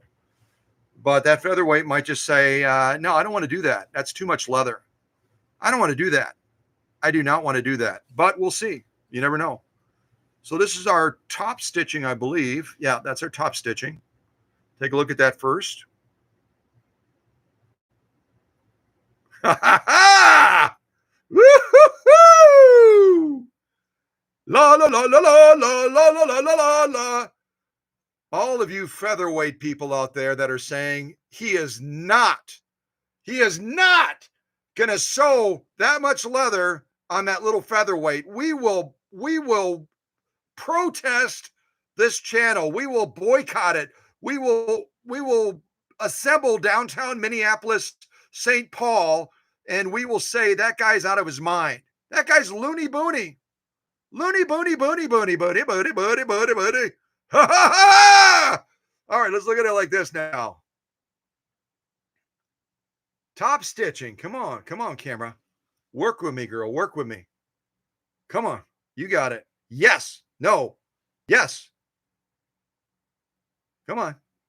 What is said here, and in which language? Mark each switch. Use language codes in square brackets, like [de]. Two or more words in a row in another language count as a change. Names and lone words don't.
[en] But that featherweight might just say, no, I don't want to do that. That's too much leather. I don't want to do that. I do not want to do that. But we'll see. You never know. So this is our top stitching, I believe. Yeah, that's our top stitching. Take a look at that first. Ha ha ha! Woo-hoo-hoo! La la la la la la la la la la la. All of you featherweight people out there that are saying he is not going to sew that much leather on that little featherweight. We will protest this channel. We will boycott it. We will assemble downtown Minneapolis, St. Paul, and we will say that guy's out of his mind. That guy's loony boony. Loony boony boony boony boony boony boony boony boony. Ha ha ha! All right, let's look at it like this now. Top stitching. Come on, camera. Work with me, girl. Work with me. Come on. You got it. Yes. No. Yes. Come on.